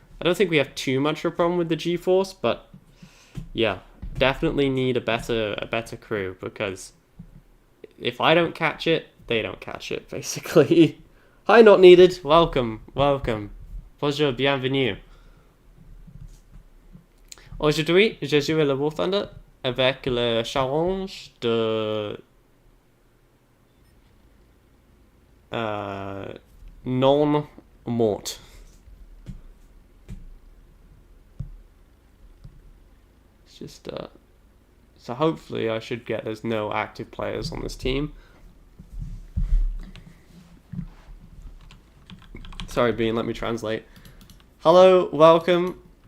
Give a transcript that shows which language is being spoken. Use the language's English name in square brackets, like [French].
[English] I don't think we have too much of a problem with the G-Force, but yeah, definitely need a better crew, because if I don't catch it, they don't catch it, basically. Hi, not needed. Welcome. [French] Bonjour, bienvenue. Aujourd'hui, j'ai joué le War Thunder avec le challenge de non-mort. [English] It's just so hopefully I should get there's no active players on this team. Sorry, Bean, let me translate. Hello, welcome.